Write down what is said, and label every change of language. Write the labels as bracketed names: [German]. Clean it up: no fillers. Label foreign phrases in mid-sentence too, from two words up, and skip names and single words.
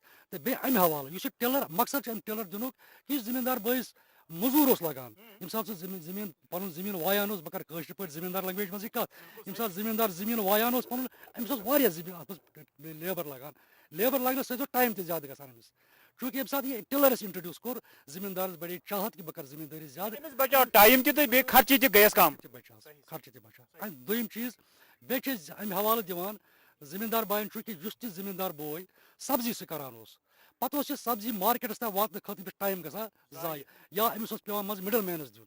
[Kashmiri] تہٕ بیٚیہِ امہِ حوالہٕ یُس یہِ ٹِلر مقصد چھُ امہِ ٹِلر دِنُک کہِ یُس زمیندار بٲیِس موٚزوٗر اوس لگان ییٚمہِ ساتہٕ سُہ زمیٖن پنُن زمیٖن وایان اوس. بہٕ کرٕ کٲشِر پٲٹھۍ زمیٖندار لنگویج منٛزٕے کتھ. ییٚمہِ ساتہٕ زمیٖندار زمیٖن وایان اوس پنُن أمِس اوس واریاہ زمیٖن اتھ منٛز لیبر لگان. لیبر لگنہٕ سۭتۍ اوس ٹایم تہِ زیادٕ گژھان أمِس. چونکہ ییٚمہِ ساتہٕ یہِ ٹِلر اَسہِ انٹرڈیوٗس کوٚر زمیٖندارس بڑے چاہت کہ بہٕ کرٕ زمیٖندٲری زیادٕ بچاو ٹایم تہِ تہٕ بیٚیہِ خرچہِ تہِ گٔیس کم. خرچہِ تہِ بچان. دوٚیِم چیٖز بیٚیہِ چھِ أسۍ امہِ حوالہٕ دِوان زمیٖندار باین چونکہ یُس تہِ زمیٖندار بوے سبزی سُہ کران اوس پتہٕ اوس یہِ سبزی مارکیٹس تام واتنہٕ خٲطرٕ أمِس ٹایم گژھان ضایہِ یا أمِس اوس پیوان منٛزٕ مِڈل مینس دیُن.